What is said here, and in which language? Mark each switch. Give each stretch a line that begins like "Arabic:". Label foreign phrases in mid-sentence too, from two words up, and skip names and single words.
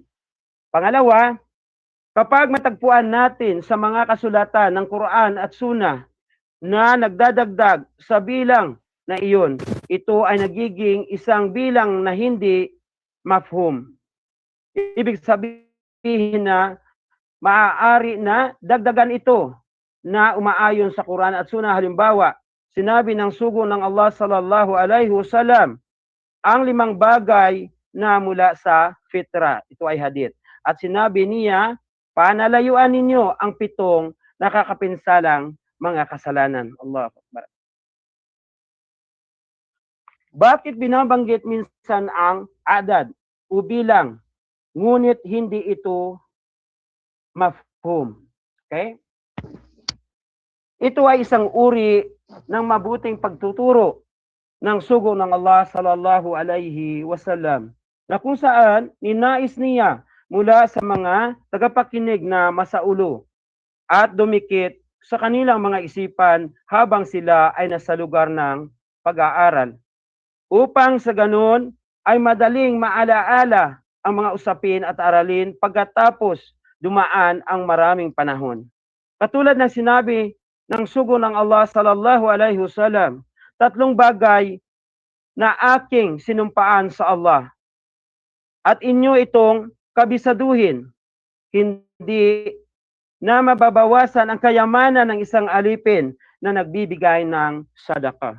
Filipino: Pangalawa, kapag matagpuan natin sa mga kasulatan ng Quran at Sunnah na nagdadagdag sa bilang na iyon, ito ay nagiging isang bilang na hindi mafhum. Ibig sabihin na maaari na dagdagan ito na umaayon sa Quran at Sunnah. Halimbawa, sinabi ng sugo ng Allah
Arabic: صلى الله عليه وسلم
Filipino: ang 5 bagay na mula sa fitra. Ito ay hadith. At sinabi niya, panalayuan ninyo ang 7 nakakapinsalang mga kasalanan.
Arabic: الله أكبر.
Filipino: Bakit binabanggit minsan ang adad o bilang, ngunit hindi ito mafhum. Okay? Ito ay isang uri ng mabuting pagtuturo ng sugo ng Allah
Arabic: صلى الله عليه وسلم
Filipino: na kung saan ninais niya mula sa mga tagapakinig na masaulo at dumikit sa kanilang mga isipan habang sila ay nasa lugar ng pag-aaral. Upang sa ganun ay madaling maalaala ang mga usapin at aralin pagkatapos dumaan ang maraming panahon. Katulad ng sinabi ng sugo ng Allah
Arabic: صلى الله عليه وسلم,
Filipino: tatlong bagay na aking sinumpaan sa Allah at inyo itong kabisaduhin, hindi na mababawasan ang kayamanan ng isang alipin na nagbibigay ng sadaka.